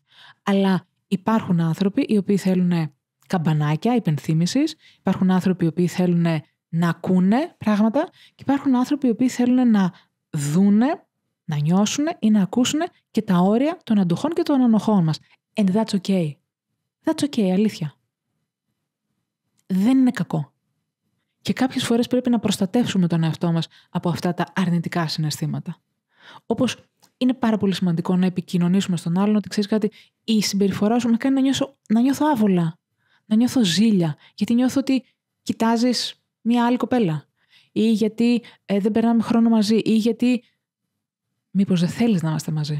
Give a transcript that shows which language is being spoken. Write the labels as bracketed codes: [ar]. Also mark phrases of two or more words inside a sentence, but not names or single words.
[el] Αλλά υπάρχουν άνθρωποι οι οποίοι θέλουν καμπανάκια υπενθύμησης, υπάρχουν άνθρωποι οι οποίοι θέλουν να ακούνε πράγματα και υπάρχουν άνθρωποι οι οποίοι θέλουν να δούνε, να νιώσουν ή να ακούσουν και τα όρια των αντοχών και των ανοχών μας. [en] And that's okay. That's okay, αλήθεια. [el] Δεν είναι κακό. Και κάποιες φορές πρέπει να προστατεύσουμε τον εαυτό μας από αυτά τα αρνητικά συναισθήματα. Όπως είναι πάρα πολύ σημαντικό να επικοινωνήσουμε στον άλλον ότι ξέρεις κάτι, η συμπεριφορά σου με κάνει να νιώθω άβολα, να νιώθω ζήλια, γιατί νιώθω ότι κοιτάζεις μια άλλη κοπέλα ή γιατί δεν περνάμε χρόνο μαζί ή γιατί μήπως δεν θέλεις να είμαστε μαζί.